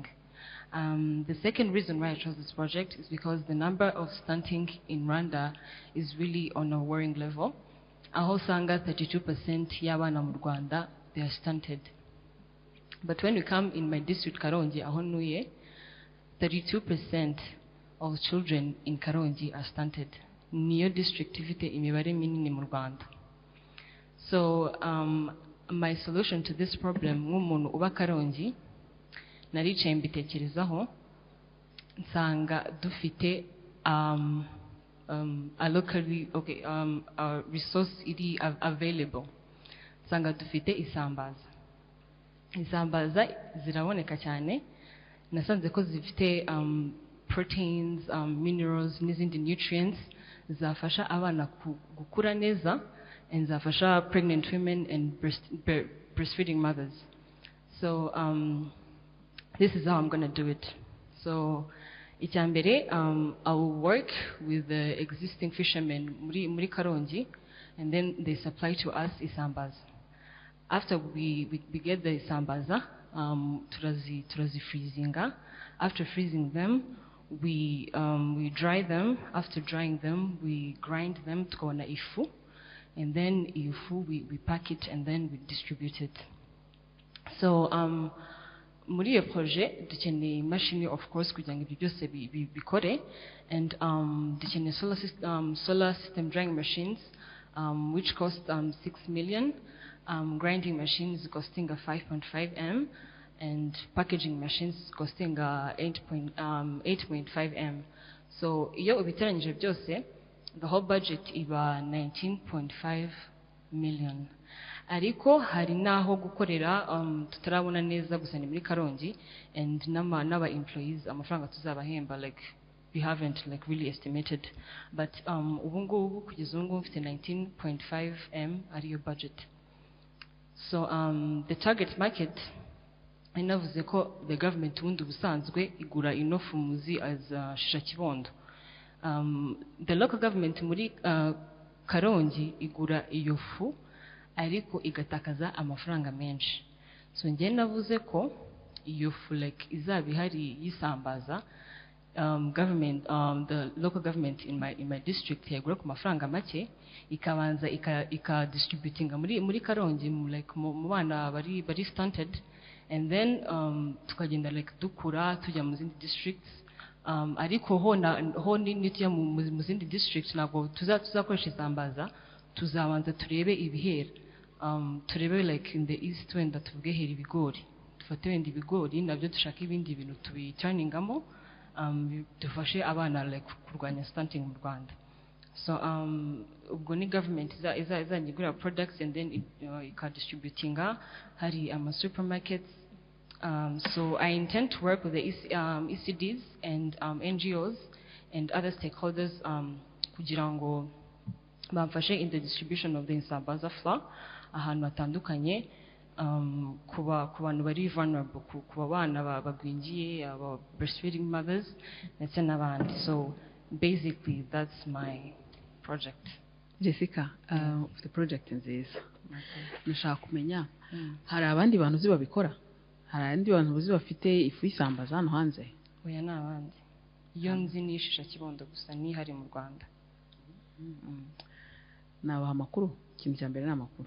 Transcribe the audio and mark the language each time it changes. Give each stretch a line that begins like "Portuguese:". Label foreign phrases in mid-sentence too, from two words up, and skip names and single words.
English: The second reason why I chose this project is because the number of stunting in Rwanda is really on a worrying level.
Kinyarwanda: Aho sanga 32% y'abana mu Rwanda,
English: they are stunted. But when we come in my district, Karongi,
Kinyarwanda: aho ntuye,
English: 32% of children in Karongi are stunted.
Kinyarwanda: Niyo district ifite imibare minini mu Rwanda.
English: So my solution to this problem,
Kinyarwanda: nk'umuntu uba Karongi, naricaye mbitekerezaho, nsanga dufite
English: a locally a resource
Kinyarwanda: iri available. Nsanga dufite isambaza. Isambaza ziraboneka cyane, nasanze ko zifite
English: proteins, minerals
Kinyarwanda: n'izindi nutrients zafasha abana gukura neza and zafasha
English: pregnant women and breastfeeding mothers. So this is how I'm going to do it. So icyambere, I will work with the existing fishermen muri Karongi, and then they supply to us isambaza. After we get the isambaza,
Kinyarwanda: turazi freezinga.
English: After freezing them, we dry them. After drying them, we grind them
Kinyarwanda: tukabona ifu,
English: and then ifu we pack it and then we distribute it.
Kinyarwanda: So muri iyo projet dukeneye imashini
English: of course
Kinyarwanda: kugira ngo ibyo byose bikore,
English: and dukeneye solar system drying machines which cost 6 million, grinding machines costing 5.5 M, and packaging machines costing 8.5 M.
Kinyarwanda: So iyo ubiteranyije byose
English: the whole budget
Kinyarwanda: iba 19.5 million. Ariko hari naho gukorera tutarabona neza gusa ni muri Karongi, and n'aba employees amafaranga tuzabahemba
English: like we haven't like really estimated,
Kinyarwanda: but ubu ngubu kugeza ubu ngubu mfite 19.5 M ariyo budget.
English: So the target market
Kinyarwanda: inavuze ko
English: the government
Kinyarwanda: ubundi busanzwe igura ino fumuzi as shisha kibondo.
English: The local government
Kinyarwanda: muri Karongi igura iyo fu ariko igatakaza amafaranga menshi. So njye navuze ko iyo fu like izaba ihari yisambaza,
English: government the local government in my district yagura
Kinyarwanda: ku mafaranga make ikabanza ikadistributinga muri Karongi like mu bana bari stunted, and then tukagenda like dukura tujya mu zindi districts, ariko ho nitujya mu zindi districts ntabwo tuzakoresha isambaza, tuzabanza turebe ibihera, turebe
English: like in the east
Kinyarwanda: wenda tubwehera ibigori, dufate wenda ibigori nabyo dushaka ibindi bintu tubicaningamo, dufashe abana like kurwanya stunting mu Rwanda. So ubwo ni government izanyigura
English: products and then
Kinyarwanda: ikadistributinga hari supermarkets.
English: So I intend to work with the ECDs and NGOs and other stakeholders
Kinyarwanda: kugira ngo bamfashe
English: in the distribution of the insambaza flour
Kinyarwanda: ahantu hatandukanye, ku bantu bari vulnerable, ku bana bagwingiye, aba
English: breastfeeding mothers
Kinyarwanda: ndetse n'abandi.
English: So basically that's my project. Jessica, the project
Kinyarwanda: nziza. Nashaka kumenya hari abandi bantu uzi babikora, hari abandi bantu uzi bafite ifu isambaza hano hanze? Oya n'abandi, iyo nzi ni shisha kibondo gusa ni hari mu Rwanda. Nabaha amakuru, ikintu cya mbere ni amakuru.